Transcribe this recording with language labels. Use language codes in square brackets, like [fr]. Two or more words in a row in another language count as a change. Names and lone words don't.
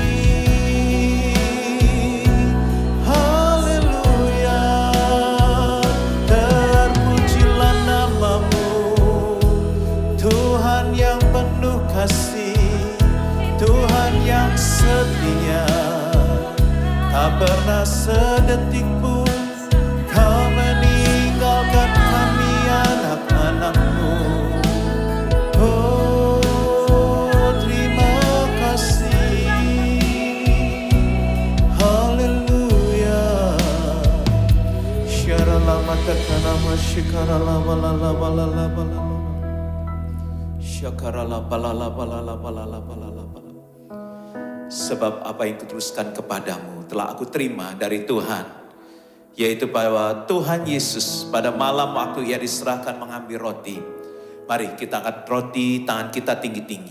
[id] Haleluya, terpujilah namamu, Tuhan yang penuh kasih, Tuhan yang setia. Tak pernah sedetik pun Kau meninggalkan kami anak-anakmu. Oh, terima kasih. Haleluya. Syaralama takanama syikaralama lalama. Sebab apa yang kutuliskan kepadamu telah aku terima dari Tuhan, yaitu bahwa Tuhan Yesus pada malam waktu ia diserahkan mengambil roti. Mari kita angkat roti, tangan kita tinggi-tinggi.